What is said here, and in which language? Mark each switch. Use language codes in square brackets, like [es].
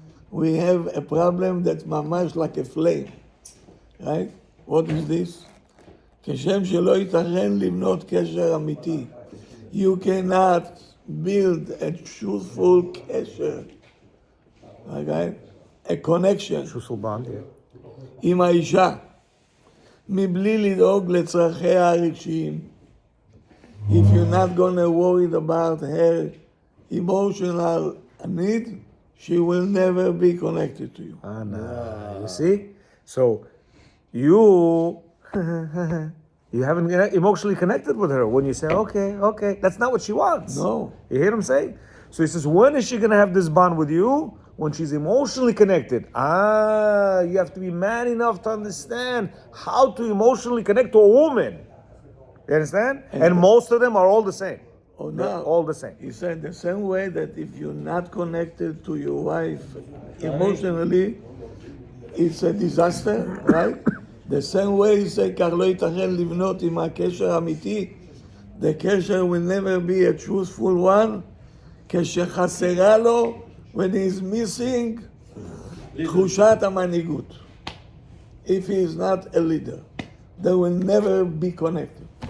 [en] We have a problem that's [he] ממש [en] like a flame, right? What is this? [he] כשם שלא ייתכן לבנות קשר אמיתי. [en] You cannot build a truthful קשר, okay? A connection. Truthful bond, yeah. [he] עם האישה, מבלי לדאוג לצרכיה הרגשיים. [en] If you're not gonna worry about her emotional need, she will never be connected to you. No. You see? So, you haven't emotionally connected with her when you say, okay. That's not what she wants. No. You hear him say? So he says, when is she going to have this bond with you? When she's emotionally connected. You have to be man enough to understand how to emotionally connect to a woman. You understand? And most of them are all the same. Oh, They're no. all the same. He said the same way that if you're not connected to your wife emotionally, it's a disaster, right? The same way he said, [he] כך לא ייתכן לבנות עם הקשר אמיתי. [en] The קשר will never be a truthful one. [he] כשחסרה לו, [en] when he's missing, [he] תחושת המנהיגות. [en] If he is not a leader, they will never be connected.